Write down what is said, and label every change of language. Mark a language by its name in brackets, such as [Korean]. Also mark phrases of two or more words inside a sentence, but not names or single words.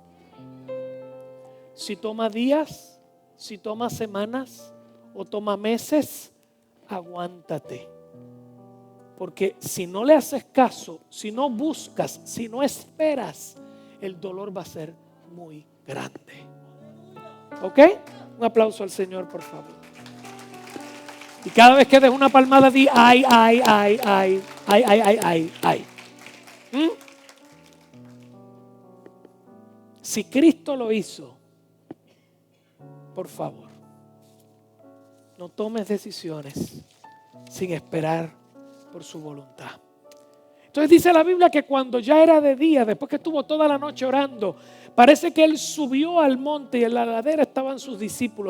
[Spanish] Si toma días, si toma semanas o toma meses, aguántate. Porque si no le haces caso, si no buscas, si no esperas, el dolor va a ser muy grande. ¿Ok? Un aplauso al Señor, por favor. Y cada vez que des una palmada, di ay, ay, ay, ay, ay, ay, ay, ay, ay. Si Cristo lo hizo, por favor, no tomes decisiones sin esperar por su voluntad. Entonces dice la Biblia que cuando ya era de día, después que estuvo toda la noche orando, parece que él subió al monte y en la ladera estaban sus discípulos.